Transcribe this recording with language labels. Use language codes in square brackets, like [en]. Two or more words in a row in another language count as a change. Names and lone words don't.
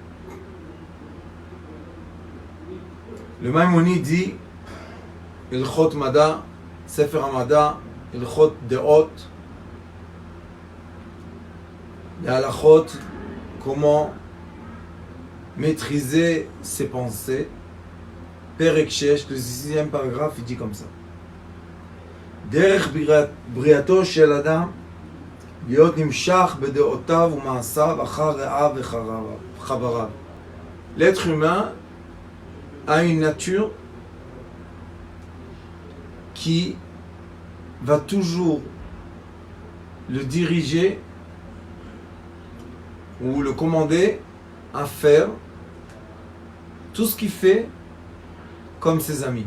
[fr] Le Maïmonide dit Ilchot Mada, Sefer Hamada, Ilchot Deot, les halachot, comment maîtriser ses pensées, [he] פרק שש, [fr] le 6e paragraphe, il dit comme ça. [he] דרך בריאתו של אדם, להיות נמשך בדעותיו ומעשיו אחר רעיו וחבריו. [fr] L'être humain a une nature qui va toujours le diriger ou le commander à faire tout ce qu'il fait comme ses amis.